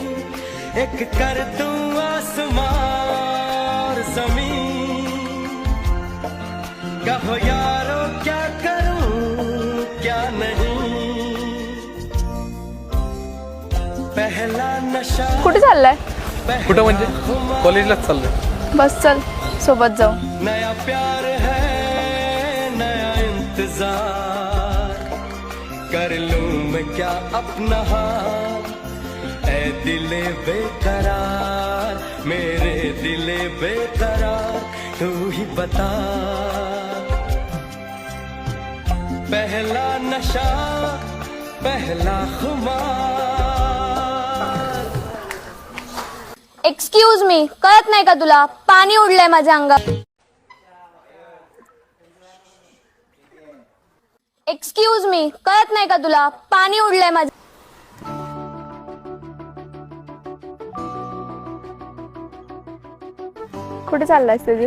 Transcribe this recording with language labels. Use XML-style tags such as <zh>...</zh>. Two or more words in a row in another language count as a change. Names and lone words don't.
<hi>एक कर दूं आसमां और जमीन, कहो यारो क्या करूं क्या नहीं. पहला नशा.</hi> <mr>कुठे चाललाय? कुठं म्हणजे? कॉलेजलाच चाललोय. बस चल, सोबत जाऊ.</mr> <hi>नया प्यार है नया इंतजार, कर लूं मैं क्या अपना हाल. ऐ दिले बेकरार, मेरे दिले बेकरार, तू ही बता. पहला नशा पहला खुमार,</hi> <en>excuse me,</en> <mr>कळत नाही का तुला? पाणी उडलंय माझ्या अंगात.</mr> <en>excuse me,</en> <mr>कळत नाही का तुला? पाणी उडलंय माझ्या. कुठे चाललायस तेजस?</mr>